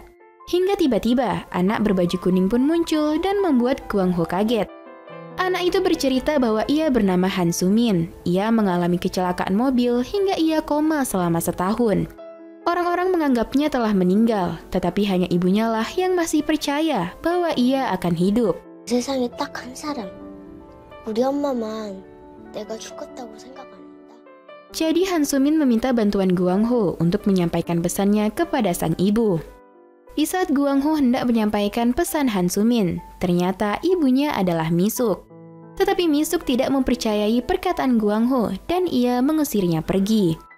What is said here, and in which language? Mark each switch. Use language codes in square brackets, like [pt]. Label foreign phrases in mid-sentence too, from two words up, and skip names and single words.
[id] Hingga tiba-tiba, anak berbaju kuning pun muncul dan membuat Guang Ho kaget. Anak itu bercerita bahwa ia bernama Han Sumin. Ia mengalami kecelakaan mobil hingga ia koma selama setahun. Orang-orang menganggapnya telah meninggal, tetapi hanya ibunya lah yang masih percaya bahwa ia akan hidup. [ko] 세상에 딱 한 사람, 우리 엄마만 내가 죽었다고 생각 안 한다. [id] Jadi Han Sumin meminta bantuan Guang Ho untuk menyampaikan pesannya kepada sang ibu. Di saat Guang Ho hendak menyampaikan pesan Han Sumin, ternyata ibunya adalah Misuk. Tetapi Misuk tidak mempercayai perkataan Guang Ho dan ia mengusirnya pergi.